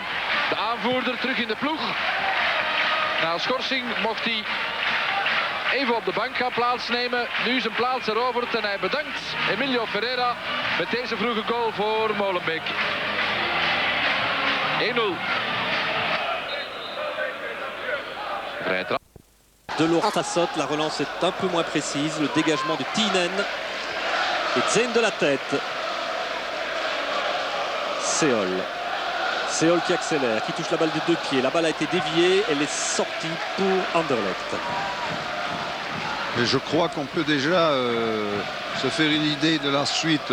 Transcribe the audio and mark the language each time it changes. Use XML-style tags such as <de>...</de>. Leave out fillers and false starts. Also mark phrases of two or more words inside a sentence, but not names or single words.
<nl>De aanvoerder terug in de ploeg. Na schorsing mocht hij even op de bank gaan plaatsnemen. Nu zijn plaats eroverd en hij bedankt Emilio Ferreira met deze vroege goal voor Molenbeek. 1-0.</nl> <fr>De Laurent Fassot, la relance est un peu moins précise, le dégagement de Tinen et Zen de la tête. Seol qui accélère, qui touche la balle des deux pieds, la balle a été déviée, elle est sortie pour Anderlecht. Et je crois qu'on peut déjà se faire une idée de la suite.</fr>